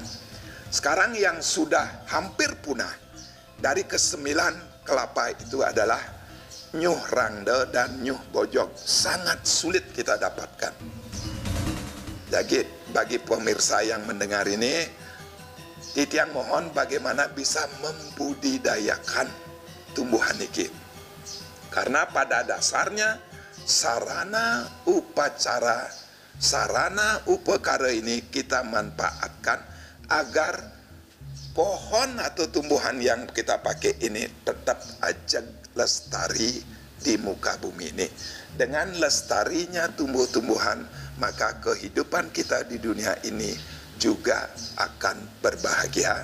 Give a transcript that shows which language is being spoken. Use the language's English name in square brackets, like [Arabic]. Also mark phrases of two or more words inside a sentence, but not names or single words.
[Indonesian] Sekarang yang sudah hampir punah dari ke-9 kelapa itu adalah Nyuh Rangda dan Nyuh Bojok. Sangat sulit kita dapatkan. Jadi bagi pemirsa yang mendengar ini, Titiang mohon bagaimana bisa membudidayakan tumbuhan ini. Karena pada dasarnya sarana upacara, sarana upakara ini kita manfaatkan agar pohon atau tumbuhan yang kita pakai ini tetap aja lestari di muka bumi ini. Dengan lestarinya tumbuh-tumbuhan, maka kehidupan kita di dunia ini juga akan berbahagia.